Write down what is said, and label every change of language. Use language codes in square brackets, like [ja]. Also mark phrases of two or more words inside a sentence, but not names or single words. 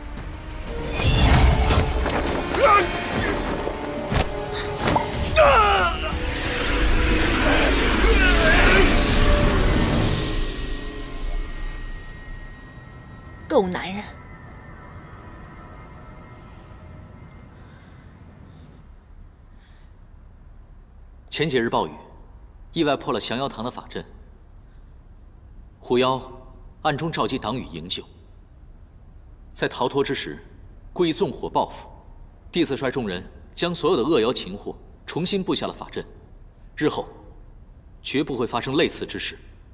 [zh] 狗男人！前几日暴雨，意外破了降妖堂的法陣，狐妖暗中召集黨羽營救。在逃脫之時，故意縱火報復，弟子率眾人將所有的惡妖擒獲，重新布下了法陣。日後，絕不會發生類似之事。